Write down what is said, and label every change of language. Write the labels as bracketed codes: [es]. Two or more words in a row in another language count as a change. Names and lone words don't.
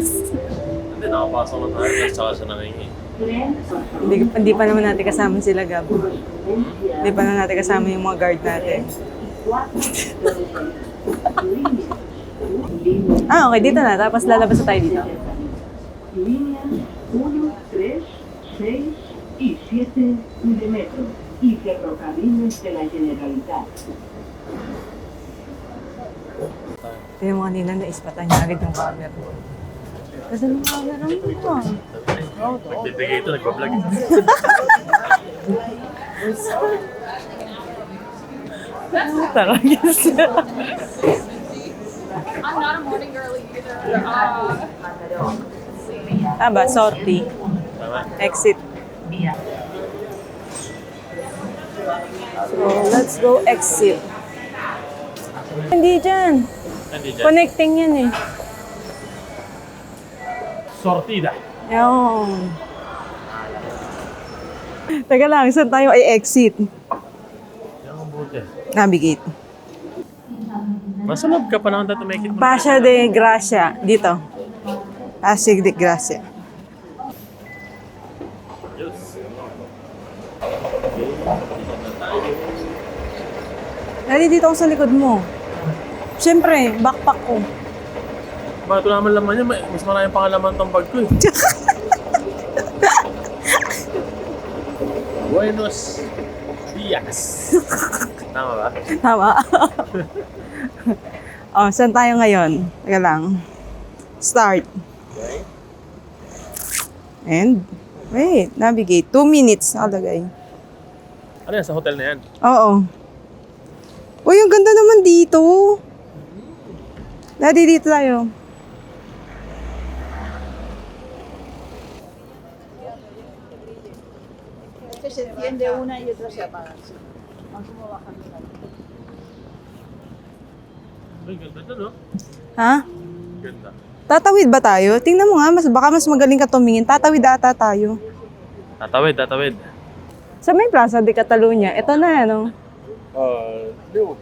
[tl] Hindi, nakapasok ka tayo. Tapos saka siya nangingi. hindi pa naman natin kasama sila, Gab. Hindi pa naman natin kasama yung mga guard natin. Okay, dito na. Tapos lalabas na tayo dito. [es] Líneas 1, 3, 6 y 7 de metro y ferrocarriles de la Generalitat. [tl] Kaya mo kanina naispatan niya agad yung camera. Kasi nung camera mo. Nagbibigay ito, nagbablog. Taragis. [en] I'm not a morning girly either. [tl] Tama, sortie. Tama. [en] Exit. So, let's go exit. [tl] Hindi dyan. Hindi dyan. Connecting yan eh. Sortida. Yun. Teka lang, saan tayo ay exit? Yan ang buti. Navigate. Masulab ka pa naman dito make it. Pasha de Gracia. Dito. Pasig de Gracia. Yes. Dali dito ako sa likod mo. Siyempre, backpack ko. Ba, ito naman laman niya. Mas maraming pangalaman tong bag ko eh. [es] Buenos dias. [tl] Tama ba? Tama. Oh, saan tayo ngayon? Teka lang. Start. Okay. [en] And, wait, navigate. [tl] 2 minutes nakalagay. Ano yan? Sa hotel na yan? Oo. Uy, ang ganda naman dito. Dati dito tayo. [es] Que se enciende una y otra se apaga. ¿Cómo bajan? [tl] Ay, ganda to, no? Ha? Ganda. Tatawid ba tayo? Tingnan mo nga, baka mas magaling ka tumingin. Tatawid ata tayo. Tatawid, tatawid. Sa may Plaza de Catalunya, ito na ano. Hindi okay.